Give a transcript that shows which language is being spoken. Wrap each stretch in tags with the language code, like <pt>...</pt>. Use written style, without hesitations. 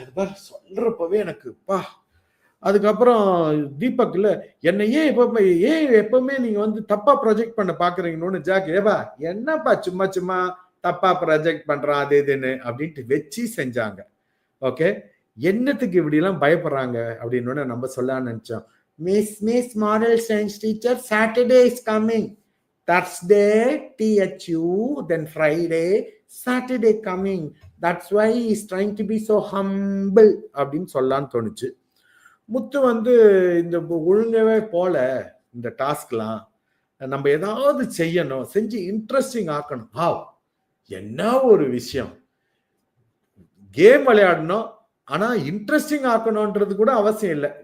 <ta>அது பாரு சொல்றப்பவே எனக்கு பா. அதுக்கப்புறம் தீபக் இல்ல என்னை எப்பவுமே நீங்க வந்து தப்பா ப்ரொஜெக்ட் பண்ண பாக்குறீங்கன்னு ஜாக் ஏவா என்னப்பா சும்மா சும்மா தப்பா ப்ரொஜெக்ட் பண்றான் அது இதுன்னு அப்படின்ட்டு வச்சு செஞ்சாங்க. ஓகே, என்னத்துக்கு இப்படி எல்லாம் பயப்படுறாங்க அப்படின்னு நம்ம சொல்ல நினைச்சோம்.</ta> <en>miss moral science teacher Saturday is coming, Thursday THU, then Friday, Saturday coming, that's why he's trying to be so humble</en> <ta>அப்படின்னு சொல்லலான்னு தோணுச்சு. முத்து வந்து இந்த ஒழுங்கவே போல இந்த டாஸ்க்லாம் நம்ம ஏதாவது செய்யணும், செஞ்சு இன்ட்ரெஸ்டிங் ஆக்கணும். வாவ், என்ன ஒரு விஷயம். கேம் விளையாடணும், ஆனா இன்ட்ரெஸ்டிங் ஆக்கணும்ன்றது கூட அவசியம் இல்லை.</ta>